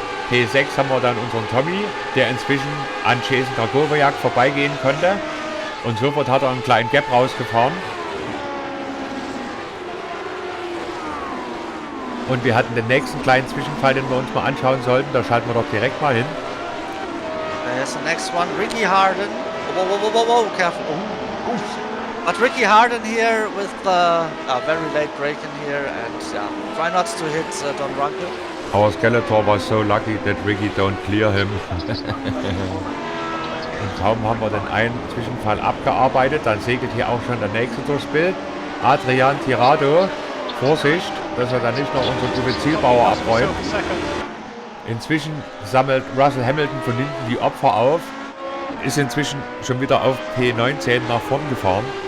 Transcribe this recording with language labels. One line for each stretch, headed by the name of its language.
German: P6 haben wir dann unseren Tommy, der inzwischen an Jason Krakowiak vorbeigehen konnte. Und sofort hat er einen kleinen Gap rausgefahren. Und wir hatten den nächsten kleinen Zwischenfall, den wir uns mal anschauen sollten. Da schalten wir doch direkt mal hin.
English: There's the next one, Ricky Harden. Whoa, whoa, whoa, whoa, whoa, careful. Oh, oof. But Ricky Harden here with a very late break in here, and yeah, try not to hit Don Runkle. Our Skeletor was so lucky that Ricky don't clear him.
German: Und kaum haben wir den einen Zwischenfall abgearbeitet, dann segelt hier auch schon der nächste durchs Bild. Adrian Tirado, Vorsicht, dass er dann nicht noch unseren Uwe Zielbauer abräumt. Inzwischen sammelt Russell Hamilton von hinten die Opfer auf, ist inzwischen schon wieder auf P19 nach vorn gefahren.